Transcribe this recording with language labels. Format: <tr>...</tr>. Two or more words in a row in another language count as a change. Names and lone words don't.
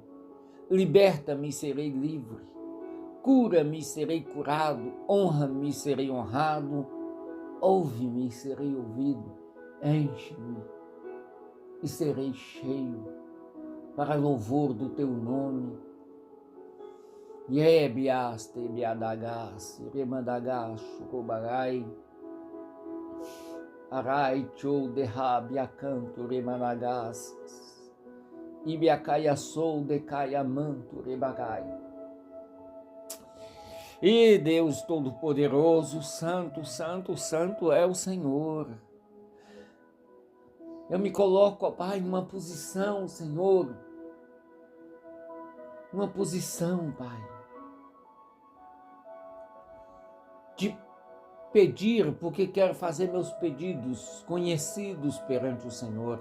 <pt>Liberta-me e serei livre. Cura-me e serei curado. Honra-me e serei honrado. Ouve-me e serei ouvido. Enche-me e serei cheio, para louvor do teu nome. Yebiaste biadagas, remadagas, chocobagai, arai chou derrabe acanto remanagas, ibiacaia sou decaia manto rebagai. E Deus Todo-Poderoso, Santo, Santo, Santo é o Senhor. Eu me coloco, ó Pai, numa posição, Senhor, uma posição, Pai, de pedir, porque quero fazer meus pedidos conhecidos perante o Senhor.</pt>